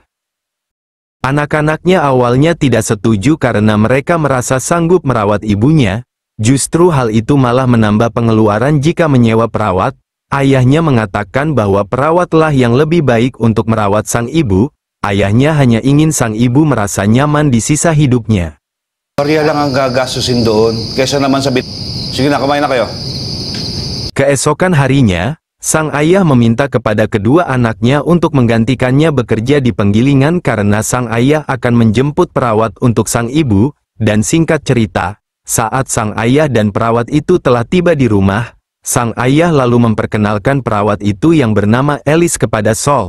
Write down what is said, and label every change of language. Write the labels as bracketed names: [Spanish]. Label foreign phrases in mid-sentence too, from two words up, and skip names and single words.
[Indonesian] Anak-anaknya awalnya tidak setuju karena mereka merasa sanggup merawat ibunya. Justru hal itu malah menambah pengeluaran jika menyewa perawat. Ayahnya mengatakan bahwa perawatlah yang lebih baik untuk merawat sang ibu. Ayahnya hanya ingin sang ibu merasa nyaman di sisa hidupnya. [Filipino] Maria lang ang gagastusin doon, kaysa naman sabi, sige na, kumain na kayo. [Indonesian] Keesokan harinya, sang ayah meminta kepada kedua anaknya untuk menggantikannya bekerja di penggilingan karena sang ayah akan menjemput perawat untuk sang ibu. Dan singkat cerita, saat sang ayah dan perawat itu telah tiba di rumah, sang ayah lalu memperkenalkan perawat itu yang bernama Alice kepada Sol.